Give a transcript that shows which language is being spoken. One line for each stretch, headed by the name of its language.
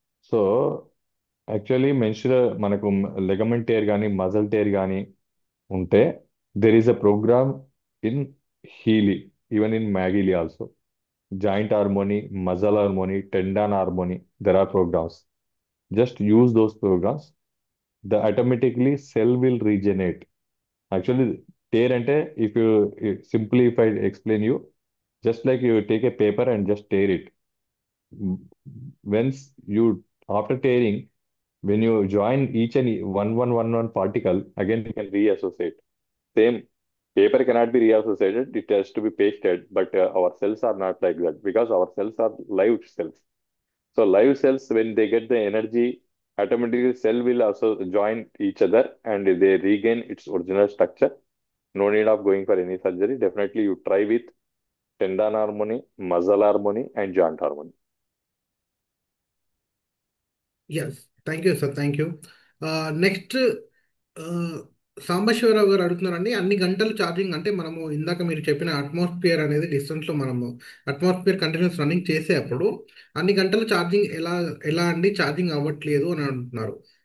English: so actually meniscal
Telugu: మనకు ligament tear కానీ muscle tear కానీ ఉంటే
English: There is a program in Healy, even in MagHealy also. Joint harmony, muscle harmony, tendon harmony, there are programs. Just use those programs, the automatically cell will regenerate. Actually, tear ante, if you simply if I explain you, just like you take a paper and just tear it. Once you after tearing, when you join each and one particle, again you can reassociate. Same paper cannot be reassociated; it has to be pasted. But our cells are not like that because our cells are live cells. So live cells, when they get the energy, automatically cell will also join each other and they regain its original structure. No need of going for any surgery. Definitely you try with tendon harmony, muscle harmony and joint harmony. Yes, thank you sir, thank you.
Telugu: Next Sambasivarao గారు అడుగుతున్నారండి, అన్ని గంటలు charging అంటే మనము ఇందాక మీరు చెప్పిన atmosphere అనేది డిస్టెన్స్లో మనము అట్మాస్ఫియర్ కంటిన్యూస్ రన్నింగ్ చేసేటప్పుడు అన్ని గంటలు ఛార్జింగ్ ఎలా ఎలా అండి ఛార్జింగ్ అవ్వట్లేదు అని అంటున్నారు.